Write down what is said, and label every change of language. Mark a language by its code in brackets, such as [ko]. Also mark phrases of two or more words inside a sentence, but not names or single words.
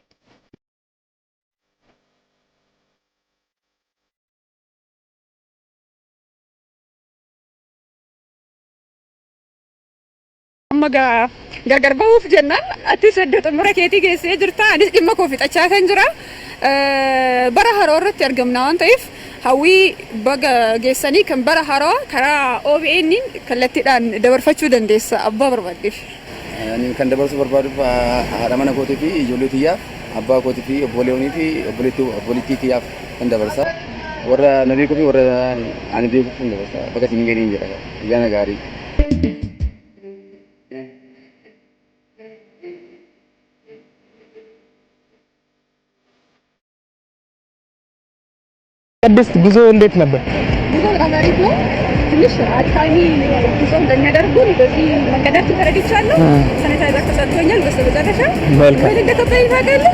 [om] Amma gargar bahuuf jennaan ati sadda xumura keetii geessee jirta anis dhimma koo fixachaa kan jira bara haroo irratti argamna waan ta'eef hawwii baga geessanii kan bara haroo karaa OBN kallattiidhaan dabarfachuu dandeessa abbaa barbaaddeef. Ani kan dabarsu barbaaduuf haadha mana kootii fi ijoollee tiyyaaf abbaa kootii fi obboleewwanii fi obboleettii tiyyaaf kan dabarsa. Warra na beekuu fi warra ani beekuuf kan dabarsa. Bakka siin gadi hin jira. Ayyaana gaarii. [am] ቅድስት ጉዞ እንዴት ነበር? ጉዞ በጣም አሪፍ ነው። ትንሽ አድካሚ ጉዞ እንደሚያደርጉን በዚህ መንገዳችን ተረድቻለሁ። ሳኒታይዘር ተሰጥቶኛል። በስተመጨረሻ ምን እንደከበደኝ ታውቃለህ?